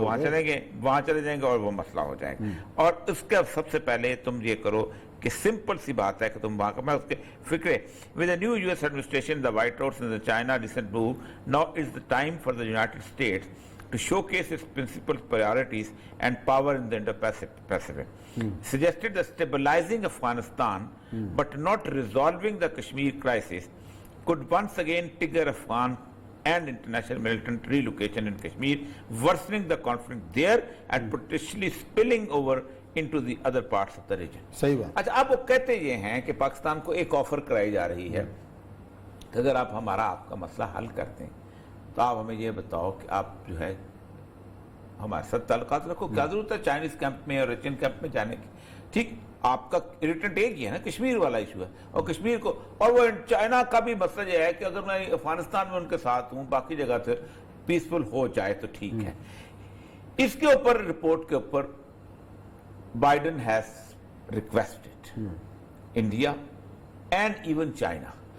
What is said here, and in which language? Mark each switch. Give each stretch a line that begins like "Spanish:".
Urdu: وہاں چلے جائیں گے اور وہ مسئلہ ہو جائے گا۔ اور اس کا سب سے پہلے تم یہ کرو کہ سمپل سی بات ہے کہ تم وہاں کا، میں اس کے فکرے
English: with the new US administration, the White House and the China recent move, now is the time for the United States to showcase its principal priorities and power in the Indo-Pacific. Suggested that stabilizing Afghanistan but not resolving the Kashmir crisis could once again trigger Afghan and international militant relocation in Kashmir, worsening the conflict there and potentially spilling over into the other parts of the region.
Urdu: صحیح بات۔ اچھا، اب وہ کہتے یہ ہیں کہ پاکستان کو ایک آفر کرائی جا رہی ہے کہ اگر آپ آپ کا مسئلہ حل کرتے ہیں تو آپ ہمیں یہ بتاؤ کہ آپ جو ہے ہمارے ساتھ تعلقات رکھو، کیا ضرورت ہے چائنیز کیمپ میں اور رشین کیمپ میں جانے کی؟ ٹھیک، آپ کا اریٹنٹ ایک ہی ہے نا، کشمیر والا ایشو ہے، اور کشمیر کو، اور وہ چائنا کا بھی مسئلہ یہ ہے کہ اگر میں افغانستان میں ان کے ساتھ ہوں، باقی جگہ سے پیسفل ہو جائے تو ٹھیک ہے۔ اس کے اوپر رپورٹ کے اوپر
English: Biden has requested India and even China.